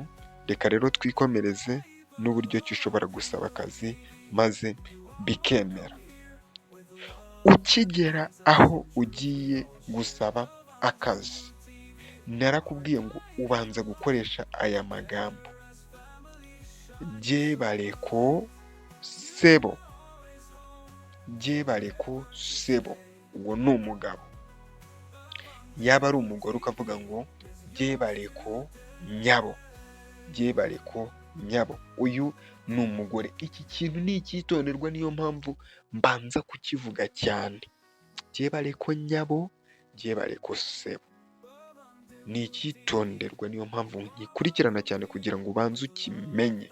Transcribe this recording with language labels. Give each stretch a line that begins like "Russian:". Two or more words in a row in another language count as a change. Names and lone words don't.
Kinyarwanda: Reka rero twikomereze n'uburyo ki ushobora gusaba akazi maze bikemera. Ukigera aho ugiye gusaba akazi, narakubwiye ngo ubanza gukoresha aya magambo:
Nyankole: Jebareko sebo. Jebareko sebo,
Kinyarwanda: uwo ni umugabo. Yaba ari umugore ukavuga ngo
Nyankole: jebareko nyabo. Jebareko nyabo,
Kinyarwanda: uyu ni umugore. Iki kintu ni icyitonderwa, niyo mpamvu mbanza kukivuga cyane.
Nyankole: Jebareko nyabo, jebareko sebo
Kinyarwanda: ni icyitonderwa, niyo mpamvu nkikurikirana cyane kugira ngo ubanze ukimenye.